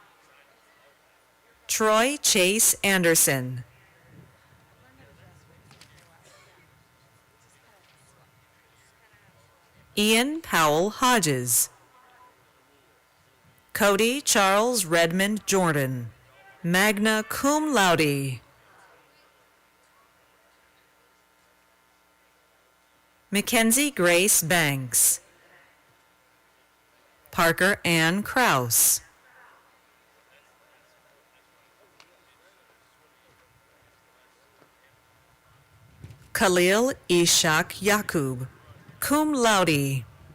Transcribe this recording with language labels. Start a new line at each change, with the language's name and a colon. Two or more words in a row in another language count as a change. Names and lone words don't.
English: Troy Chase Anderson. Ian Powell Hodges. Cody Charles Redmond Jordan,
Latin: magna cum laude.
English: Mackenzie Grace Banks. Parker Ann Kraus. Khalil Ishak Yakub,
Latin: cum laude.